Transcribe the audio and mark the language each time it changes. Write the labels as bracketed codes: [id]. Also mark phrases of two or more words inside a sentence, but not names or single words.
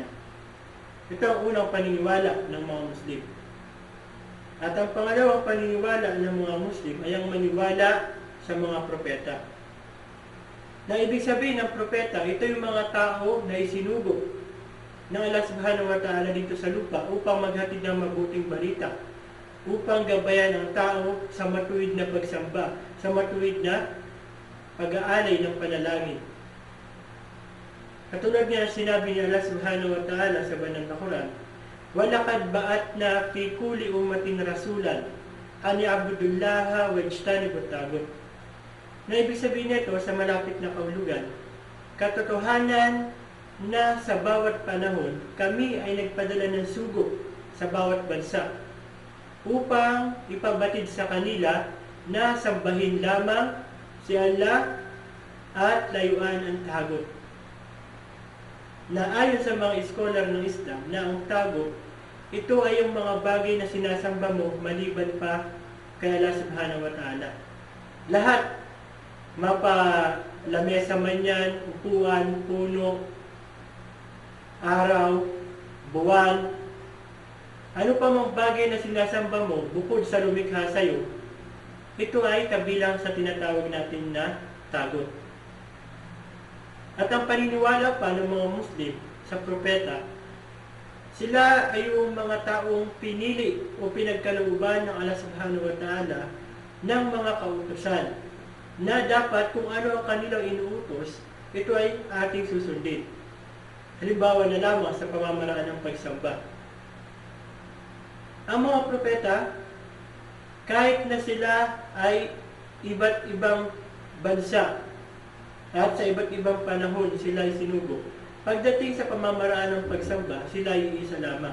[tl] Ito ang unang paniniwala ng mga Muslim. At ang pangalawang paniniwala ng mga Muslim ay ang maniwala sa mga propeta. Na ibig sabihin ng propeta, ito yung mga tao na isinugo ng Allah [ar] سبحانه وتعالى [tl] dito sa lupa upang maghatid ng mabuting balita, upang gabayan ang tao sa matuwid na pagsamba, sa matuwid na pag-aalay ng panalangin. Katulad niya sinabi ni Allah [ar] سبحانه وتعالى [tl] sa banal na Quran, [ar] وَلَقَدْ بَعَثْنَا فِي كُلِّ أُمَّةٍ رَسُولًا أَنْ يَعْبُدُوا اللَّهَ وَاجْتَنِبُوا الطَّاغُوتَ. [tl] Na ibig sabihin nito sa malapit na kahulugan, katotohanan na sa bawat panahon, kami ay nagpadala ng sugo sa bawat bansa upang ipabatid sa kanila na sambahin lamang si Allah at layuan ang tagot. Na ayon sa mga scholar ng Islam, na ang tagot, ito ay yung mga bagay na sinasamba mo maliban pa kay Allah [ar] سبحانه وتعالى. [tl] Lahat, lamesa man yan, upuan, puno, araw, buwan, Ano pa mang bagay na sinasamba mo bukod sa lumikha sa iyo, ito ay kabilang sa tinatawag natin na tagot. At ang paniniwala pa ng mga Muslim sa propeta, sila ay yung mga taong pinili o pinagkalooban ng Allah [ar] سبحانه وتعالى [tl] ng mga kautusan na dapat kung ano ang kanilang inuutos, ito ay ating susundin. Halimbawa na lamang sa pamamaraan ng pagsamba. Ang mga propeta, kahit na sila ay iba't ibang bansa at sa iba't ibang panahon sila ay sinugo, pagdating sa pamamaraan ng pagsamba, sila ay isa lamang.